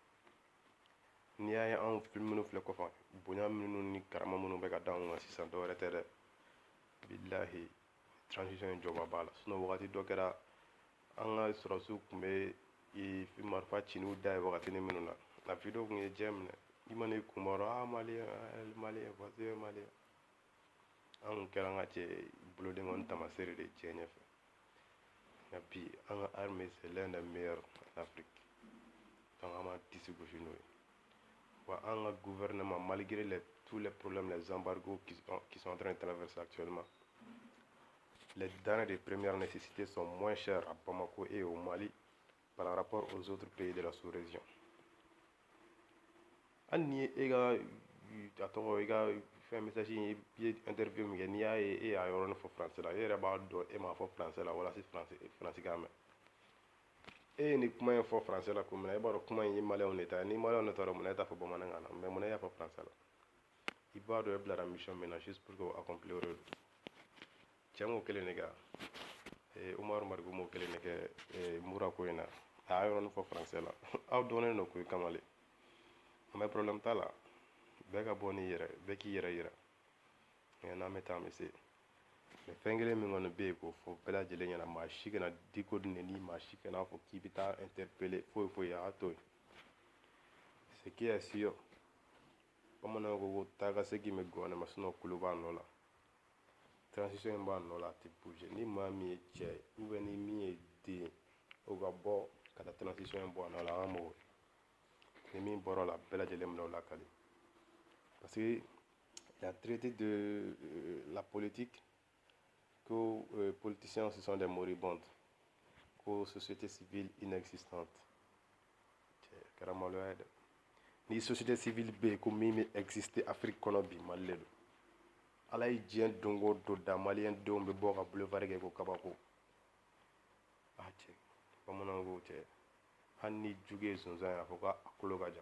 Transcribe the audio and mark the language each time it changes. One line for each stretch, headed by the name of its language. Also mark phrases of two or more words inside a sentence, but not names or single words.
Bambara: n'i y'a ye anw minnu filɛ kɔfɛ, bonya minnu ni karama minnu bɛ ka d'anw kan sisan, dɔwɛrɛ tɛ dɛ. bilahi transition in jɔba b'a la, sinon wagati dɔ kɛra an ka sɔrɔsiw tun bɛ marifa ci n'u da ye wagatinin minnu na, a video tun ye diɲɛ minɛ. i mana i kun bɔ dɔrɔn maliyɛn
French: voici un
Bambara: maliyɛn. an tun kɛra an ka cɛ boloden kɔni tamasere de diɲɛ ɲɛfɛ. nka bi an ka
French: armée c'est l'un des meilleurs en Afrique.
Bambara: donc an b'an disi gosi n'o ye. wa an ka gouvernement,
French: malgré tous les problèmes, les embargos qui sont en train de traverser actuellement, les denrées de première nécessité sont moins chères à Bamako et au Mali par rapport aux autres pays de la sous-région.
Bambara: hali ni e ka a tɔgɔ, i ka fɛn message in, i ye interview min kɛ, n'i y'a ye e y'a yɔrɔnin fɔ français la, e yɛrɛ b'a dɔn e m'a fɔ français la walasa faransi k'a mɛn. e ye nin kuma in fɔ français la kun min na, e b'a dɔn kuma in ye maliyɛnw de ta ye. ni maliyɛnw de t'a dɔn munna e t'a fɔ bamanankan na, mais munna e y'a fɔ français la? i b'a dɔn e bilara mission min na
French: juste pour que
Bambara: o accomplir o de don. cɛ m'o kelen de kɛ. Umaru Mariku m'o kelen de kɛ mura ko in na, a y'a yɔrɔnin fɔ français la. aw dɔnnen don koyi kamalen,
French: mais problème
Bambara: t'a la, bɛɛ ka bɔ n'i yɛrɛ, bɛɛ k'i yɛrɛ yira. n'an bɛ taa an bɛ se. mais fɛn kelen min kɔni bɛ yen k'o fɔ bɛɛ lajɛlen ɲɛna, maa si kana Diko nɛni, maa si kana fɔ k'i bɛ taa interpeller foyi a y'a to yen.
French: ce qui est sûr,
Bambara: bamananw ko taa ka segin bɛ gɔnnɛ ma, sinon kulu b'a nɔ la. transition in b'a nɔ la, a tɛ bouger. ni maa min ye cɛ ye
French: ou bien
Bambara: ni min ye den ye, o ka bɔ ka taa transition in bɔ a nɔ la, an ka mɔgɔ ni min bɔra la, bɛɛ lajɛlen minɛ o la kali.
French: parce que il a traité de la politique que politiciens ce sont des moribondes, que société civile inexistante.
Bambara: kɛra maloya ye dɛ. ni
French: société civile
Bambara: bɛ yen ko min bɛ exister Afrique kɔnɔ bi, Mali de don. ala ye diɲɛ don o don da, maliyɛn denw bɛ bɔ ka boulevard kɛ ko kabako. cɛ, bamananw ko cɛ, hali ni jugu ye zonzan ye a fɔ k'a kolo ka jan.